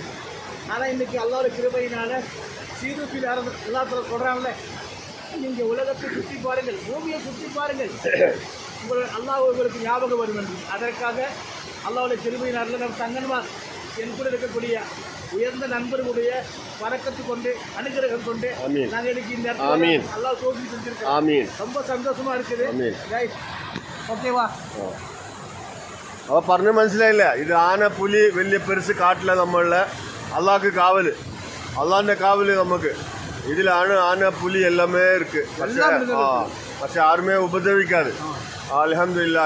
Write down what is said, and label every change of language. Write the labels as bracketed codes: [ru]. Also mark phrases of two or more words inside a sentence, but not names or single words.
[ta] ஆனால் இன்றைக்கி அல்லாஹ்வுடைய கிருபையினால் சீருப்பில் எல்லாத்துல சொல்கிறாங்களே, நீங்கள் உலகத்தை சுற்றி பாருங்கள், பூமியை சுற்றி பாருங்கள், அல்லாஹ் உங்களுக்கு ஞாபகம் வரும் என்று. அதற்காக அல்லாஹ்வுடைய கிருபையினால் நம்ம தங்கன்மா என் கூட இருக்கக்கூடிய உயர்ந்த நண்பர்களுடைய வணக்கத்து கொண்டு அனுகிரகம் கொண்டு நாங்கள் இன்னைக்கு இந்த இடத்துல அல்லாஹ் சோதனை செஞ்சிருக்கோம். ரொம்ப சந்தோஷமா இருக்குது. ஓகேவா? [ml] അപ്പോൾ പറഞ്ഞ് മനസ്സിലായില്ല. ഇത് ആന പുലി വലിയ പെരുസ് കാട്ടില്ല. നമ്മളുടെ അള്ളാഹ്ക്ക് കാവല്, അള്ളാഹിന്റെ കാവല് നമുക്ക് ഇതിലാണ്. ആന പുലി എല്ലാമേ ഇருக்கு. പക്ഷെ ആരുമേ ഉപദ്രവിക്കാതെ അൽഹംദുലില്ലാ.